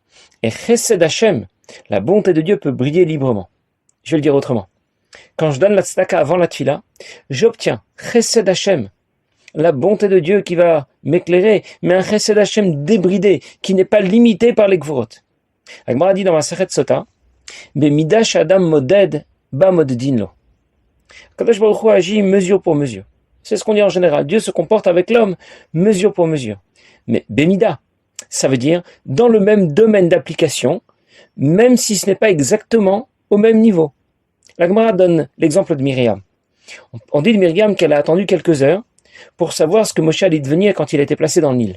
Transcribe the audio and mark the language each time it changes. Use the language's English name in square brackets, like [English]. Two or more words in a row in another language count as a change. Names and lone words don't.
[French] Et [Hebrew] Chesed Hashem, [French] la bonté de Dieu, peut briller librement. Je vais le dire autrement. Quand je donne la tzedaka avant la tfila, j'obtiens [Hebrew] Chesed Hashem, [French] la bonté de Dieu qui va m'éclairer, mais un [Hebrew] Chesed Hashem [French] débridé, qui n'est pas limité par les gvurot. [Hebrew] Agmara [French] dit dans ma [Hebrew] מסכת סוטה, במידה שאדם מודד בה מודדין לו. הקדוש ברוך הוא [French] agit mesure pour mesure. C'est ce qu'on dit en général. Dieu se comporte avec l'homme mesure pour mesure. Mais Bemida, ça veut dire dans le même domaine d'application, même si ce n'est pas exactement au même niveau. La Gemara donne l'exemple de Myriam. On dit de Myriam qu'elle a attendu quelques heures pour savoir ce que Moshe allait devenir quand il a été placé dans le Nil.